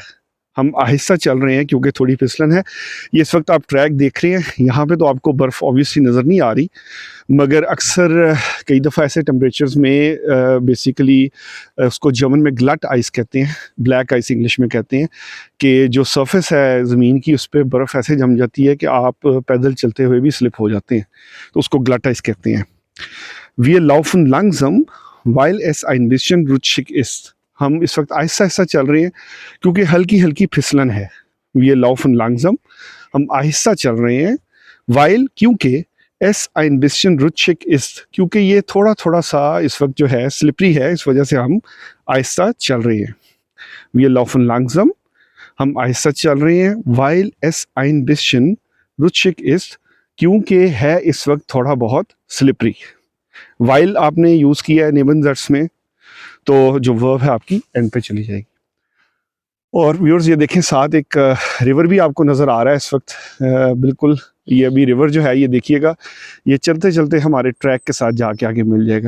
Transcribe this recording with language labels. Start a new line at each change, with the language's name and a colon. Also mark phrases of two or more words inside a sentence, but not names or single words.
Hindi: हम आहिस्ता चल रहे हैं क्योंकि थोड़ी फिसलन है। ये इस वक्त आप ट्रैक देख रहे हैं, यहाँ पे तो आपको बर्फ़ ऑब्वियसली नज़र नहीं आ रही, मगर अक्सर कई दफ़ा ऐसे टेम्परेचर्स में बेसिकली उसको जर्मन में
German: Glatteis
Hindi: कहते हैं,
English: black ice
Hindi: इंग्लिश में कहते हैं, कि जो सरफेस है ज़मीन की उस पर बर्फ़ ऐसे जम जाती है कि आप पैदल चलते हुए भी स्लिप हो जाते हैं, तो उसको
German: Glatteis
Hindi: कहते हैं।
German: Wir laufen langsam, weil es ein bisschen rutschig ist.
Hindi: हम इस वक्त आहिस्ता आहिस्ता चल रहे हैं क्योंकि हल्की हल्की फिसलन है।
German: Wir laufen langsam,
Hindi: हम आहिस्ता चल रहे हैं,
German: weil क्योंकि es ein bisschen rutschig ist,
Hindi: क्योंकि ये थोड़ा थोड़ा सा इस वक्त जो है स्लिपरी है, इस वजह से हम आहिस्ता चल रहे हैं।
German: Wir laufen langsam,
Hindi: हम आहिस्ता चल रहे हैं,
German: weil es ein bisschen rutschig ist,
Hindi: क्योंकि है इस वक्त थोड़ा बहुत स्लिपरी। वाइल आपने यूज़ किया है
German: Nebensatz
Hindi: में, तो जो वर्ब है आपकी एंड पे चली जाएगी। और व्यूअर्स ये देखें, साथ एक रिवर भी आपको नज़र आ रहा है इस वक्त, बिल्कुल ये अभी रिवर जो है ये देखिएगा, ये चलते चलते हमारे ट्रैक के साथ जाके आगे मिल जाएगा।